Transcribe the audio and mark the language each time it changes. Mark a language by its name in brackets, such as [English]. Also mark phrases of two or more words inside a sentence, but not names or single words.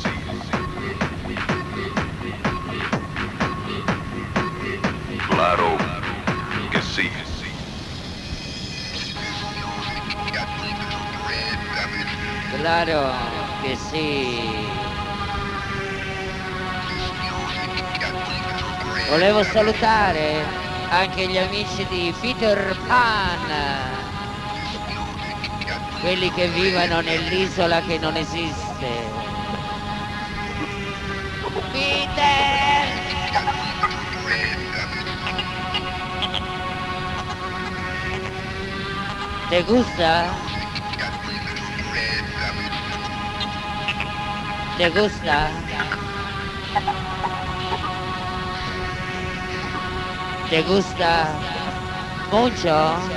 [Spanish] Claro que sí. [Italian] Claro che sì. Volevo salutare anche gli amici di Peter Pan, quelli che vivono nell'isola che non esiste. Peter! [Spanish] ¿Te gusta? ¿Te gusta? ¿Te gusta mucho?